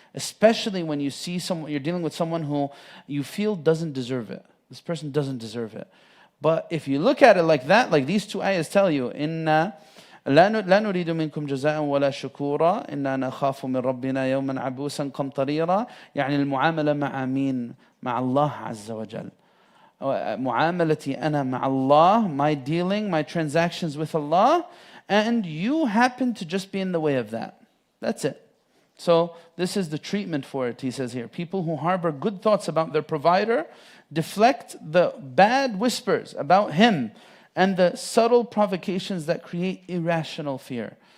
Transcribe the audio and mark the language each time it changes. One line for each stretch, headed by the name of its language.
English: Especially when you see someone, you're dealing with someone who you feel doesn't deserve it. This person doesn't deserve it. But if you look at it like that, like these two ayahs tell you,
Arabic: إِنَّا لا نريد منكم جزاء ولا شكورا إنا نخاف من ربنا يوما عبوسا قمطريرا. يعني المعاملة مع مين؟ مع الله عز وجل. معاملتي أنا مع
English: Allah, my dealing, my transactions with Allah, and you happen to just be in the way of that. That's it. So this is the treatment for it, he says here. People who harbor good thoughts about their provider deflect the bad whispers about him and the subtle provocations that create irrational fear.